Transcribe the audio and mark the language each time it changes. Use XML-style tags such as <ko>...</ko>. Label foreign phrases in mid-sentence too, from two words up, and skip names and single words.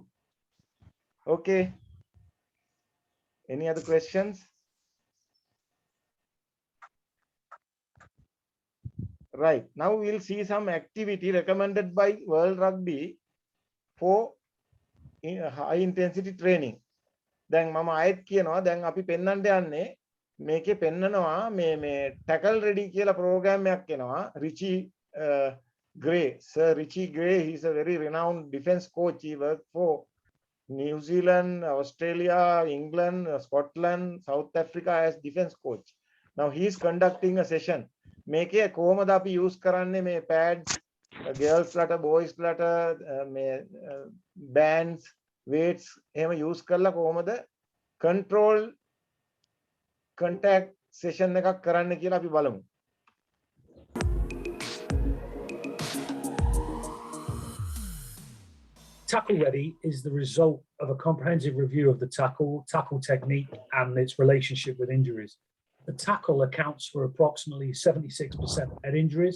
<en>Okay. Any other questions? Right. Now we'll see some activity recommended by World Rugby for high intensity training.</en> <si>දැන් මම ආයෙත් කියනවා දැන් අපි පෙන්වන්න යන්නේ මේකේ පෙන්නනවා මේ</si> <en>tackle ready</en> <si>කියලා ප්‍රෝග්‍රෑම් එකක් එනවා.</si> <en>Richie Gray, Sir Richie Gray, he's a very renowned defense coach. He worked for New Zealand, Australia, England, Scotland, South Africa as defense coach. Now he is conducting a session.</en> <si>මේකේ කොහොමද අපි use කරන්නේ මේ pads, girls ලට, boys ලට, මේ bands, weights එහෙම use කරලා කොහොමද</si> <en>control contact session</en> <si>එකක් කරන්න කියලා අපි බලමු.</si> <en>Tackle Ready is the result of a comprehensive review of the tackle technique and its relationship with injuries. The tackle accounts for approximately 76% of head injuries.</en>